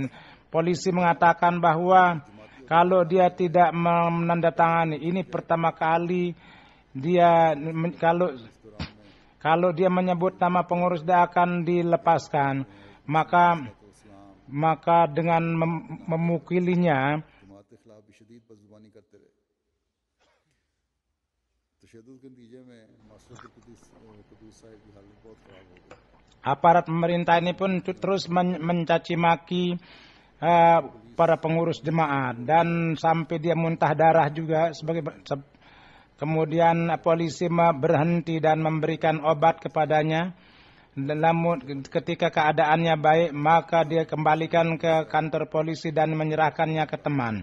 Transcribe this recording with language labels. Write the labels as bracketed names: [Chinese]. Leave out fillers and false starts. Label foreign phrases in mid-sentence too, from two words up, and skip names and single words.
[Indonesian] Polisi mengatakan bahwa kalau dia tidak menandatangani, ini pertama kali dia, kalau Kalau dia menyebut nama pengurus dia akan dilepaskan, maka dengan memukulinya [Hindi] जमात के खिलाफ भी शदीद बदजुबानी करते रहे। तशद्दुद के नतीजे में मास्टर कुदूस साहिब की हालत बहुत खराब हो गई। [Indonesian] aparat pemerintah ini pun terus mencaci maki para pengurus jemaat dan sampai dia muntah darah juga. Kemudian polisi berhenti dan memberikan obat kepadanya. Namun ketika keadaannya baik, maka dia kembalikan ke kantor polisi dan menyerahkannya ke teman.